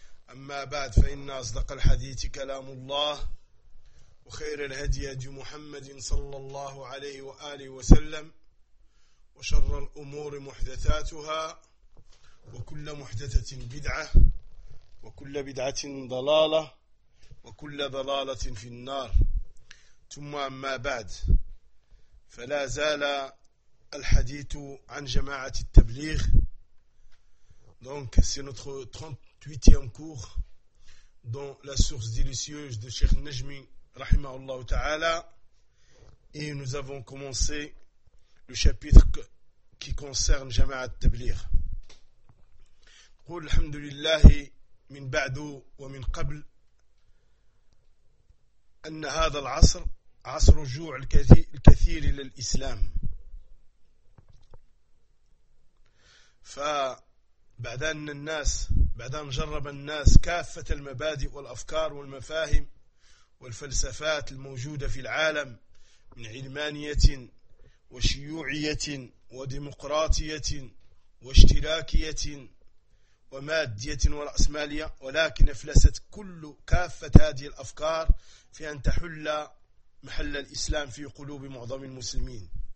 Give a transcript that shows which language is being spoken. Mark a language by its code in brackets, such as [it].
[ar] أما بعد، فإن أصدق الحديث كلام الله، وخير الهدي هدي محمد صلى الله عليه وآله وسلم، وشر الأمور محدثاتها، وكل محدثة بدعة، وكل بدعة ضلالة، وكل ضلالة في النار. ثم أما بعد، فلا زال الحديث عن جماعة التبليغ. [fr] Donc c'est notre 38e cours dans la source délicieuse de Cheikh Najmi [ar] رحمه الله تعالى. [fr] Et nous avons commencé le chapitre qui concerne جماعة التبليغ. [ar] قول الحمد لله من بعد ومن قبل أن هذا العصر عصر جوع الكثير إلى الإسلام. فبعد أن الناس بعد أن جرب الناس كافة المبادئ والأفكار والمفاهيم والفلسفات الموجودة في العالم من علمانية وشيوعية وديمقراطية واشتراكية ومادية ورأسمالية، ولكن أفلست كل كافة هذه الأفكار في أن تحل محل الإسلام في قلوب معظم المسلمين.